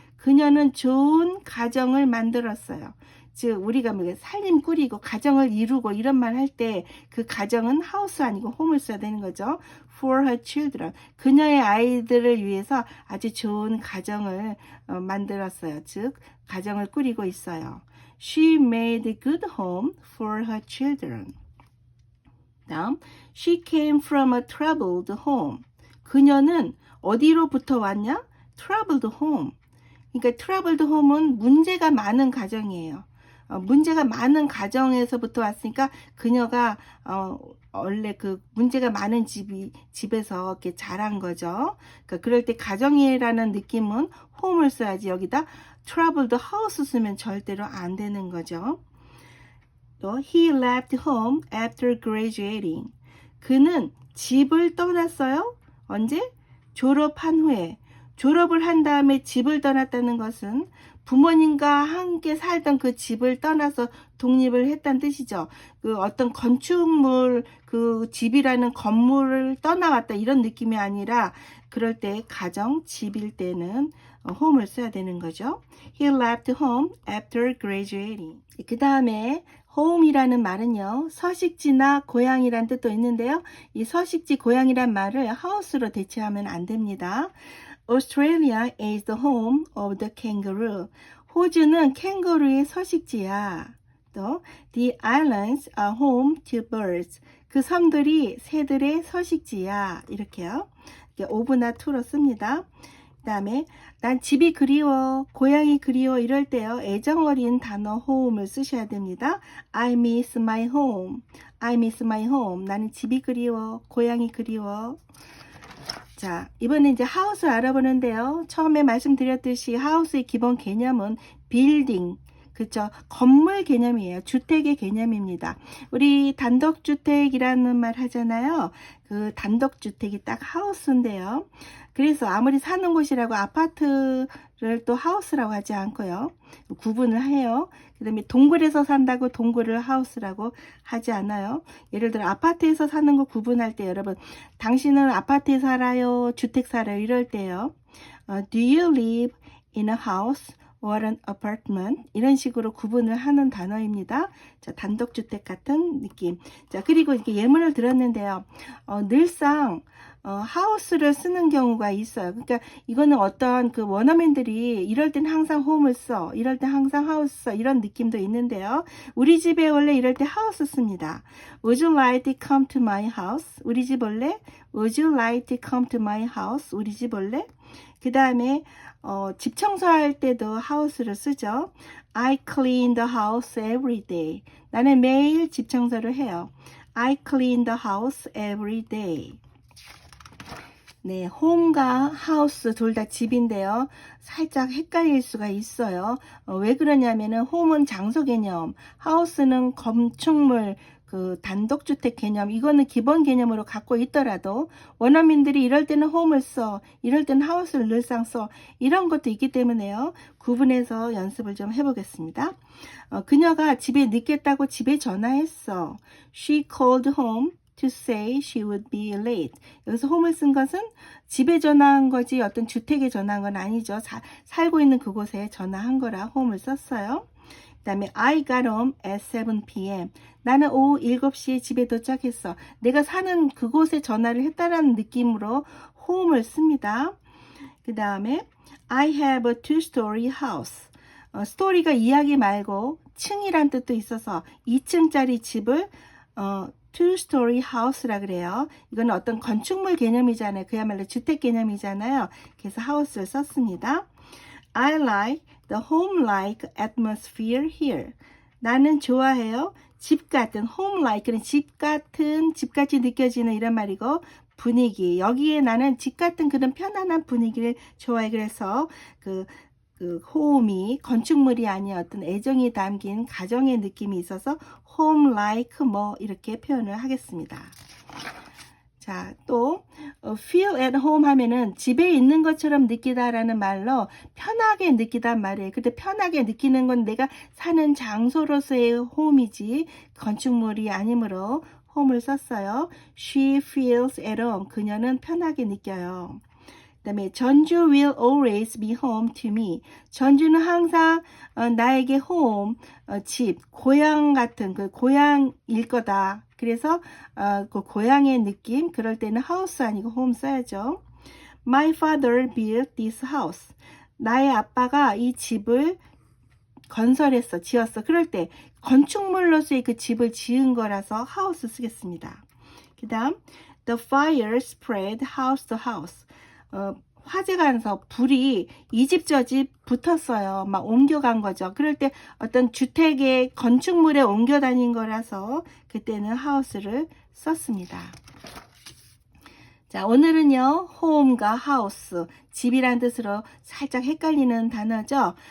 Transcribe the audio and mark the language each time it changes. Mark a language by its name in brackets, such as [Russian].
[Korean] 그녀는 좋은 가정을 만들었어요. 즉 우리가 살림 꾸리고 가정을 이루고 이런 말 할 때 그 가정은 house 아니고 home을 써야 되는 거죠. [English] For her children. [Korean] 그녀의 아이들을 위해서 아주 좋은 가정을 만들었어요. 즉 가정을 꾸리고 있어요. [English] She made a good home for her children. [Korean] 다음, [English] she came from a troubled home. [Korean] 그녀는 어디로부터 왔냐? [English] troubled home. [Korean] 그러니까 [English] troubled home [Korean] 은 문제가 많은 가정이에요. 문제가 많은 가정에서부터 왔으니까 그녀가 원래 그 문제가 많은 집에서 이렇게 자란 거죠. 그러니까 그럴 때 가정이라는 느낌은 home을 써야지 여기다 [English] troubled house [Korean] 쓰면 절대로 안 되는 거죠. 또 [English] he left home after graduating. [Korean] 그는 집을 떠났어요. 언제? 졸업한 후에. 졸업을 한 다음에 집을 떠났다는 것은 부모님과 함께 살던 그 집을 떠나서 독립을 했다는 뜻이죠. 그 어떤 건축물, 그 집이라는 건물을 떠나왔다 이런 느낌이 아니라 그럴 때 가정, 집일 때는 home을 써야 되는 거죠. [English] He left home after graduating. [Korean] 그 다음에 home이라는 말은요. 서식지나 고향이란 뜻도 있는데요. 이 서식지, 고향이란 말을 house로 대체하면 안 됩니다. [English] Australia is the home of the kangaroo. [Korean] 호주는 캥거루의 서식지야. [English] 또 the islands are home to birds. [Korean] 그 섬들이 새들의 서식지야. 이렇게요. of나 to로 씁니다. 그 다음에 난 집이 그리워, 고향이 그리워 이럴 때요. 애정어린 단어 home을 쓰셔야 됩니다. [English] I miss my home. I miss my home. [Korean] 나는 집이 그리워, 고향이 그리워. 자, 이번에 이제 하우스 알아보는데요. 처음에 말씀드렸듯이 하우스의 기본 개념은 빌딩, 그렇죠? 건물 개념이에요. 주택의 개념입니다. 우리 단독주택이라는 말 하잖아요. 그 단독주택이 딱 하우스인데요. 그래서 아무리 사는 곳이라고 아파트를 또 하우스라고 하지 않고요. 구분을 해요. 그 다음에 동굴에서 산다고 동굴을 하우스라고 하지 않아요. 예를 들어 아파트에서 사는 거 구분할 때 여러분, 당신은 아파트에 살아요? 주택 살아요? 이럴 때요. [English] Do you live in a house or an apartment? [Korean] 이런 식으로 구분을 하는 단어입니다. 자, 단독주택 같은 느낌. 자, 그리고 이렇게 예문을 들었는데요. 늘상 하우스를 쓰는 경우가 있어요. 그러니까 이거는 어떤 그 원어민들이 이럴 땐 항상 홈을 써, 이럴 땐 항상 하우스 써, 이런 느낌도 있는데요. 우리 집에 원래 이럴 때 하우스 씁니다. [English] Would you like to come to my house? [Korean] 우리 집 올래? [English] Would you like to come to my house? [Korean] 우리 집 올래? 그 다음에 집 청소할 때도 하우스를 쓰죠. [English] I clean the house every day. [Korean] 나는 매일 집 청소를 해요. [English] I clean the house every day. [Korean] 네, home과 house 둘 다 집인데요. 살짝 헷갈릴 수가 있어요. 왜 그러냐면은 home은 장소 개념, house는 건축물, 그 단독주택 개념, 이거는 기본 개념으로 갖고 있더라도 원어민들이 이럴 때는 home을 써, 이럴 때는 house를 늘상 써, 이런 것도 있기 때문에요. 구분해서 연습을 좀 해보겠습니다. 그녀가 집에 늦겠다고 집에 전화했어. [English] She called home to say she would be late. [Korean] 여기서 home을 쓴 것은 집에 전화한 거지 어떤 주택에 전화한 건 아니죠. 살고 있는 그곳에 전화한 거라 home을 썼어요. 그 다음에 [English] I got home at 7 p.m. [Korean] 나는 오후 7시에 집에 도착했어. 내가 사는 그곳에 전화를 했다라는 느낌으로 home을 씁니다. 그 다음에 [English] I have a two-story house. [Korean] 스토리가 이야기 말고 층이란 뜻도 있어서 2층짜리 집을 [English] two-story house [Korean] 라 그래요. 이건 어떤 건축물 개념이잖아요. 그야말로 주택 개념이잖아요. 그래서 house를 썼습니다. [English] I like the home-like atmosphere here. [Korean] 나는 좋아해요. 집 같은 home-like는 집 같은, 집같이 느껴지는 이런 말이고 분위기. 여기에 나는 집 같은 그런 편안한 분위기를 좋아해. 그래서 그 home이 건축물이 아닌 어떤 애정이 담긴 가정의 느낌이 있어서 home like 뭐 이렇게 표현을 하겠습니다. 자, 또 [English] feel at home [Korean] 하면은 집에 있는 것처럼 느끼다라는 말로 편하게 느끼단 말이에요. 근데 편하게 느끼는 건 내가 사는 장소로서의 home이지 건축물이 아니므로 home을 썼어요. [English] She feels at home. [Korean] 그녀는 편하게 느껴요. 그 다음에 [English] 전주 will always be home to me. [Korean] 전주는 항상 나에게 home, 집, 고향 같은 그 고향일 거다. 그래서 그 고향의 느낌, 그럴 때는 house 아니고 home 써야죠. [English] My father built this house. [Korean] 나의 아빠가 이 집을 건설했어, 지었어. 그럴 때 건축물로서의 그 집을 지은 거라서 house 쓰겠습니다. 그 다음 [English] the fire spread house to house. [Korean] 화재가 나서 불이 이 집 저 집 붙었어요. 막 옮겨간 거죠. 그럴 때 어떤 주택의 건축물에 옮겨 다닌 거라서 그때는 house를 썼습니다. 자, 오늘은요, home과 house, 집이란 뜻으로 살짝 헷갈리는 단어죠.